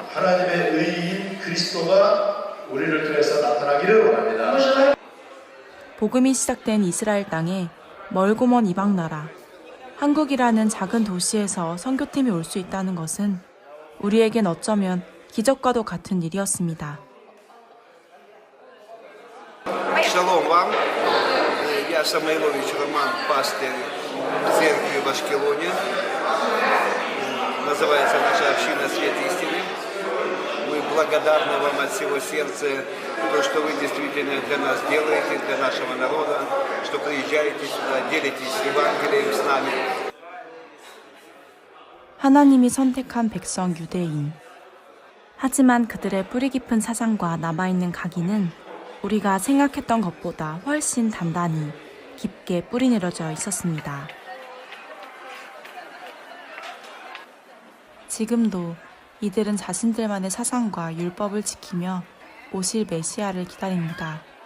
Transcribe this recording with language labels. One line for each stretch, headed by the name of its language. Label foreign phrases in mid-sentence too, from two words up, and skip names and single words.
Korean: 하나님의 의인 그리스도가 우리를 통해서 나타나기를 원합니다. 복음이 시작된 이스라엘 땅에 멀고 먼 이방 나라, 한국이라는 작은 도시에서 선교팀이 올 수 있다는 것은 우리에겐 어쩌면 기적과도 같은 일이었습니다.
Russian: Шалом вам. Я Самойлович Роман, пастырь церкви в Ашкелоне. Называется наша община «Свет истины». Мы благодарны вам от всего сердца то, что вы действительно для нас делаете, для нашего народа, что приезжаете сюда, делитесь Евангелием с нами.
Korean: 하나님이 선택한 백성 유대인. 하지만 그들의 뿌리 깊은 사상과 남아있는 각인은 우리가 생각했던 것보다 훨씬 단단히 깊게 뿌리내려져 있었습니다. 지금도 이들은 자신들만의 사상과 율법을 지키며 오실 메시아를 기다립니다.